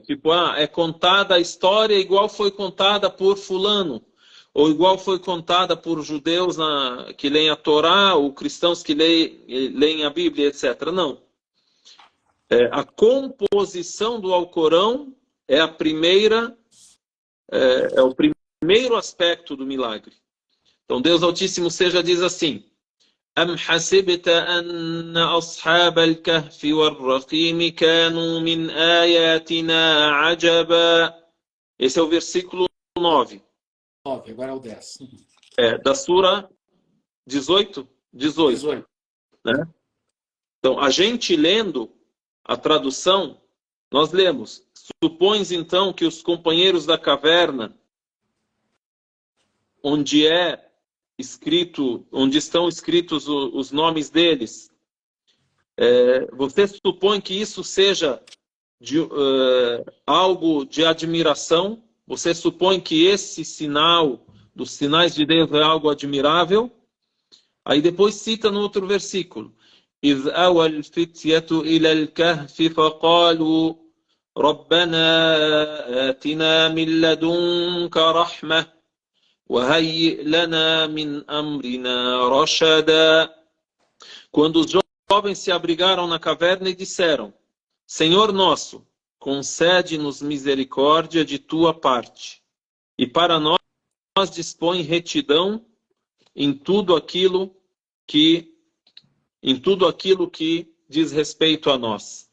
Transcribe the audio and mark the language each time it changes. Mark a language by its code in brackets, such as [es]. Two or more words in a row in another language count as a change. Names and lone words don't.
[pt] É contada a história igual foi contada por fulano, ou igual foi contada por judeus que leem a Torá, ou cristãos que leem a Bíblia, etc. Não. A composição do Alcorão é o primeiro aspecto do milagre. Então Deus Altíssimo diz assim: [ar] أم حسبت أن أصحاب الكهف والرقيم كانوا من آياتنا عجبا. [pt] Esse é o versículo 9. Agora é o 10. Da Sura 18. Né? Então, a gente lendo a tradução, nós lemos: supões então que os companheiros da caverna, onde estão escritos os nomes deles, você supõe que isso seja algo de admiração? Você supõe que esse sinal dos sinais de Deus é algo admirável? Aí depois cita no outro versículo: [ar] إذ أوى الفتية إلى الكهف فقالوا ربنا آتنا من لدنك رحمة وهيئ لنا من أمرنا رشدا. [pt] Quando os jovens se abrigaram na caverna e disseram: Senhor nosso, concede-nos misericórdia de tua parte, e para nós dispõe retidão em tudo aquilo que diz respeito a nós.